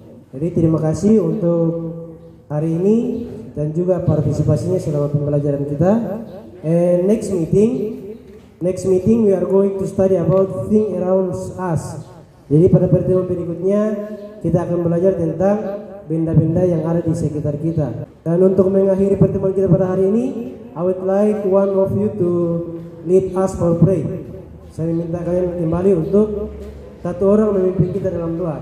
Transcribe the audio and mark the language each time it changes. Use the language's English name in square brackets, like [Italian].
[Indonesian] Jadi terima kasih untuk hari ini dan juga partisipasinya selama pembelajaran kita. [English] And next meeting we are going to study about things around us. [Indonesian] Jadi pada pertemuan berikutnya kita akan belajar tentang benda-benda yang ada di sekitar kita. Dan untuk mengakhiri pertemuan kita pada hari ini, [English] I would like one of you to lead us for pray. [Indonesian] Saya minta kalian kembali untuk satu orang memimpin kita dalam doa.